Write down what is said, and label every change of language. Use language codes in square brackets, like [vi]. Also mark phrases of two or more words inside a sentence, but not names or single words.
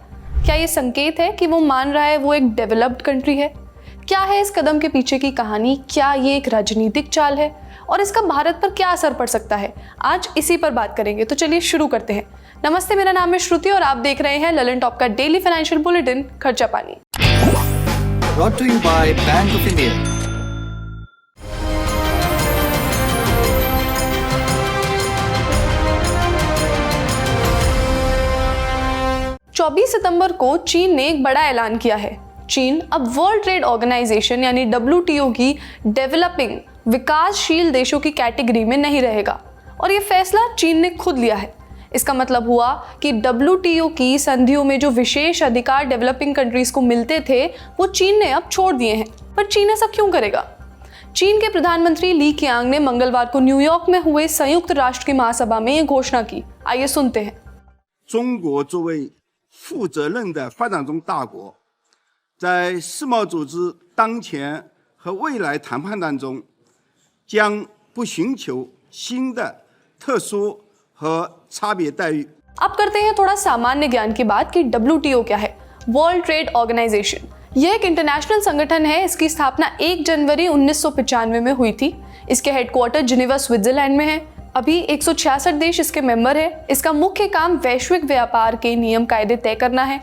[hi] क्या ये संकेत है कि वो मान रहा है वो एक [en] developed country [hi] है? क्या है इस कदम के पीछे की कहानी? क्या ये एक राजनीतिक चाल है और इसका भारत पर क्या असर पड़ सकता है? आज इसी पर बात करेंगे, तो चलिए शुरू करते हैं। नमस्ते, मेरा नाम है श्रुति और आप देख रहे हैं ललन टॉप का [en] daily financial bulletin [hi] खर्चा पानी। [en] Brought to you by Bank of India. [hi] सितंबर को चीन ने एक बड़ा ऐलान किया है। चीन अब वर्ल्ड ट्रेड ऑर्गेनाइजेशन यानी WTO की डेवलपिंग विकासशील देशों की कैटेगरी में नहीं रहेगा और ये फैसला चीन ने खुद लिया है। इसका मतलब हुआ कि WTO की संधियों में जो विशेष अधिकार [en] developing countries [hi] को मिलते थे वो चीन ने अब छोड़ दिए हैं। पर चीन ऐसा क्यों करेगा? चीन के प्रधानमंत्री ली कीयांग ने मंगलवार को न्यूयॉर्क में हुए संयुक्त राष्ट्र की महासभा में ये घोषणा की। आइए सुनते हैं। [zh] 中国作为负责任的发展中大国，在世贸组织当前和未来谈判当中，将不寻求新的特殊和差别待遇。 [hi] अब करते हैं थोड़ा सामान्य ज्ञान की बात कि WTO क्या है। वर्ल्ड ट्रेड ऑर्गेनाइजेशन यह एक इंटरनेशनल संगठन है। इसकी स्थापना 1 जनवरी 1995 में हुई थी। इसके हेडक्वार्टर जिनेवा स्विट्जरलैंड में है। अभी 166 देश इसके मेंबर है। इसका मुख्य काम वैश्विक व्यापार के नियम कायदे तय करना है।